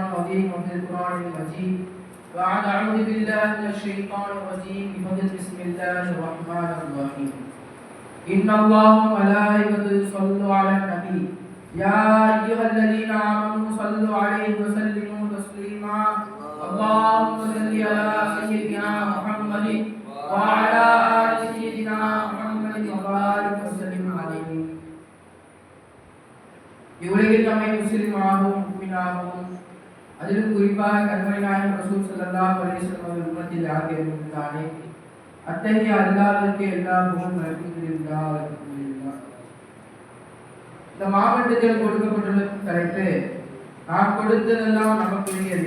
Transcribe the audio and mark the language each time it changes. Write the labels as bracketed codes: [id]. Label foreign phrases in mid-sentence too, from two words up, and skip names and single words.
[ar] العظيم وفي القرآن المجيد بعد أعوذ بالله من الشيطان الرجيم بسم الله الرحمن الرحيم إن الله وملائكته يصلون على النبي يا أيها الذين آمنوا صلوا عليه وسلموا تسليما اللهم صل على سيدنا محمد وعلى آل سيدنا محمد وبارك وسلم عليه. [ta] இவ்வுலகில் நம்மை முஸ்லிமாகவும் முஃமினாகவும் அதிலும் குறிப்பாக கண்மணி நாயகம் [ar] رسول صلى الله عليه وسلم [ta] அவர்கள் உம்மத்தில் ஆகியிருந்தானே அத்தகைய அல்லாஹ்வுக்கு எல்லா புகழும் அல்ஹம்துலில்லாஹ். இந்த மாவட்டத்தில் கொடுக்கப்பட்டுள்ள தலைப்பு நாம் கொடுத்ததெல்லாம் நமக்குரியது.